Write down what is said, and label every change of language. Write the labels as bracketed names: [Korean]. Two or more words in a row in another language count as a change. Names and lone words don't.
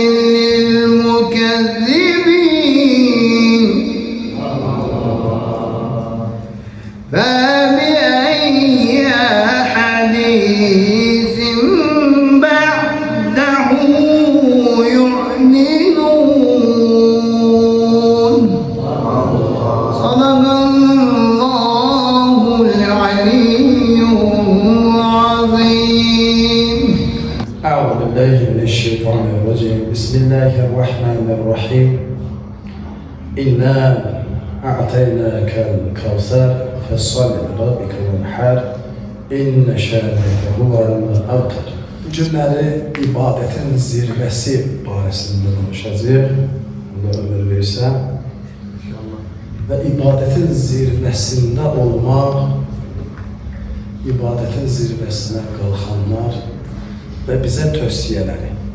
[Arabic] للمكذبين فبأي حديث بعده يؤمنون صدق الله العلي العظيم أعوذ بالله من الشيطان الرجيم بسم الله الرحمن الرحيم إنا أعطيناك الكوثر فصل لربك وانحر إن شانئك هو الأبتر. [Azerbaijani] Bugünləri ibadetin zirvəsi barəsində danışacağıq. Allah ömür verirsə. Və ibadetin zirvəsində olmaq ibadətin zirvəsinə qalxanlar və bizə tövsiyələri.